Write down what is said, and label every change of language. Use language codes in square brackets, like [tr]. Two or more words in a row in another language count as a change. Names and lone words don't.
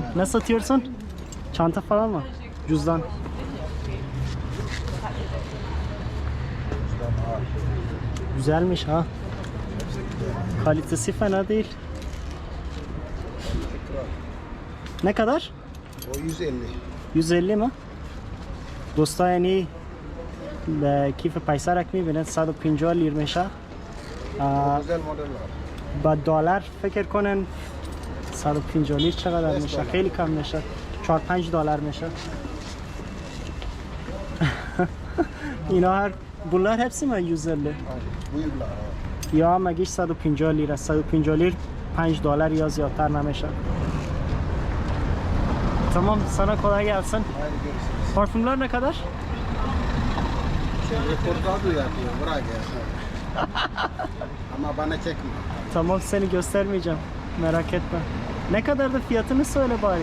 [tr] Ne satıyorsun? Çanta falan mı? Cüzdan. Güzelmiş ha. Kalitesi fena değil. Ne kadar? O 150. 150 mi? [fa] دوستا یعنی کیف پیسرک میبینید 150 لیر میشه. [tr] Güzel model var. [fa] با دلار فکر کنن 150 لیر چقدر میشه؟ خیلی کم میشه. 4-5 دلار میشه. اینا هر [tr] bunlar hepsi mi 150? Buyurlar. [fa] یا مگیش 150 لیر است. 150 لیر 5 دلار یا زیادتر نمیشه. [tr] Tamam, sana kolay gelsin. Haydi görüşürüz. Parfümler ne kadar? Reportajı yapıyor. Bırak ya. Ama bana çekme. Tamam, seni göstermeyeceğim. Merak etme. Ne kadar da fiyatını söyle bari.